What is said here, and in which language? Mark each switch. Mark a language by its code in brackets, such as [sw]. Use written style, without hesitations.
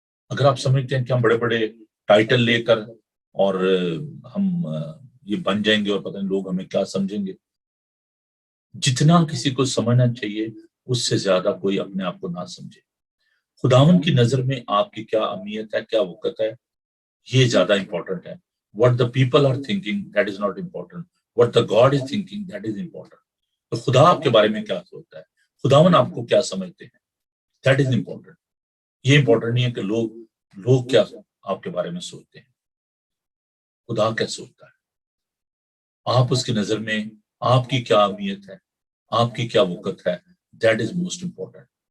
[ur] اگر آپ سمجھتے ہیں کہ ہم بڑے بڑے ٹائٹل لے کر اور ہم یہ بن جائیں گے اور پتہ نہیں لوگ ہمیں کیا سمجھیں گے، جتنا کسی کو سمجھنا چاہیے اس سے زیادہ کوئی اپنے آپ کو نہ سمجھے. خداوند کی نظر میں آپ کی کیا اہمیت ہے، کیا وقت ہے، یہ زیادہ امپورٹنٹ ہے. [en] What the people are thinking, that is not important. What the God is thinking, that is important. [ur] تو خدا آپ کے بارے میں کیا سوچتا ہے، خداوند آپ کو کیا سمجھتے ہیں، [en] that is important. [ur] یہ امپورٹنٹ نہیں ہے کہ لوگ کیا آپ کے بارے میں سوچتے ہیں، خدا کیا سوچتا ہے. آپ اس کی نظر میں آپ کی کیا اہمیت ہے، آپ کی کیا وقت ہے، [en] that is most important.